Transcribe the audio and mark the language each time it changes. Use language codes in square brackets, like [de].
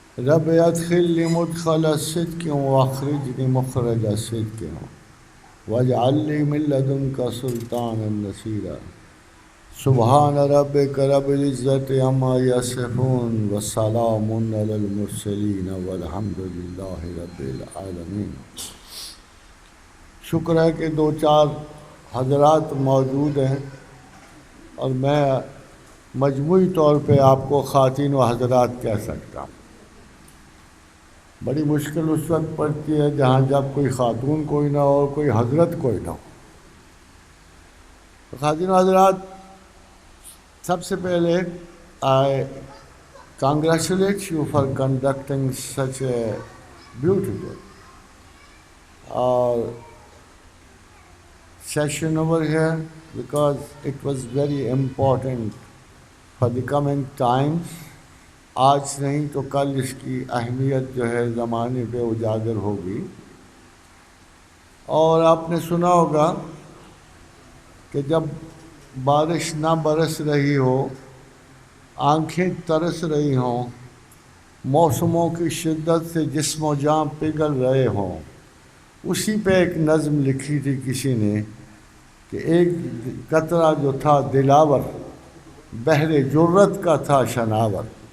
[ar] رب ادخلني مدخل صدق واخرجني مخرج صدق واجعل لي من لدنك سلطانا نصيرا. سبحان ربك رب العزة عما يصفون وسلام على المرسلين والحمد لله رب العالمين. [ur] شکر ہے کہ دو چار حضرات موجود ہیں اور میں مجموعی طور پہ آپ کو خواتین و حضرات کہہ سکتا ہوں. بڑی مشکل اس وقت پڑتی ہے جہاں جب کوئی خاتون کوئی نہ ہو، کوئی حضرت کوئی نہ ہو. خواتین و حضرات، سب سے پہلے [en] I congratulate you for conducting such a beautiful session over here, because it was very important for the coming times. [ur] آج نہیں تو کل اس کی اہمیت جو ہے زمانے پہ اجاگر ہوگی. اور آپ نے سنا ہوگا کہ جب بارش نہ برس رہی ہو، آنکھیں ترس رہی ہوں، موسموں کی شدت سے جسم و جاں پگھل رہے ہوں، اسی پہ ایک نظم لکھی تھی کسی نے کہ ایک قطرہ جو تھا دلاور، بحر جرت کا تھا شناور.